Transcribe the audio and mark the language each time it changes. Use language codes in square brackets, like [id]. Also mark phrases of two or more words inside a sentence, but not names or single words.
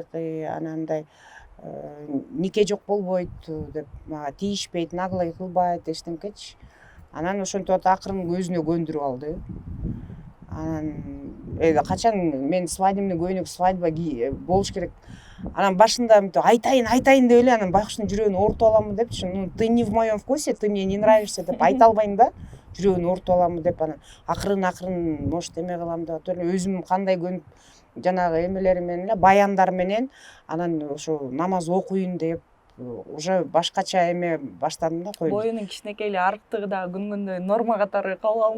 [ky] Анан мындай нике жок болбойт деп мага тийишпейт, наглый кылбайт, эчтемкечи. Анан ошентип акырын өзүнө көндүрүп алды. Анан качан мен свадебный көйнөк свадьба болуш керек. Анан башында айтайын деп эле анан байкуштун жүрөгүн оорутуп аламы депчи. [ru] Ну, ты не в моем вкусе, ты мне не нравишься [ky] деп айта албайм да. Жүрөгүн оорутуп аламы деп анан акырын может эме кылам деп атып эле өзүм кандай көнүп жанагы эмелери менен эле баяндар менен анан ошо намаз окуйун деп уже башкача эме баштадым да. Боюнун кичинекей эле арыктыгы дагы күнгөндө норма катары кабыл алынып